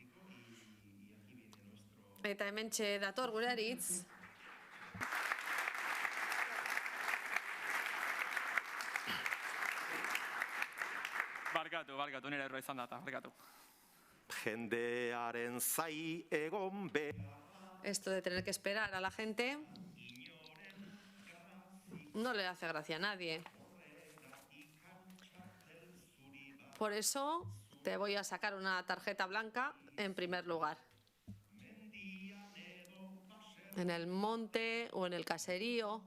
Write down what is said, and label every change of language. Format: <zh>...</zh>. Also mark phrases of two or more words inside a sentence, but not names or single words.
<eu>Eta hementxe dator gure Aritz. Barkatu, nire erroa izan data, barkatu. Jendearen zai egon be.</eu> <es>Esto de tener que esperar a la gente no le hace gracia a nadie. Por eso te voy a sacar una tarjeta blanca en primer lugar. En el monte o en el caserío.</es>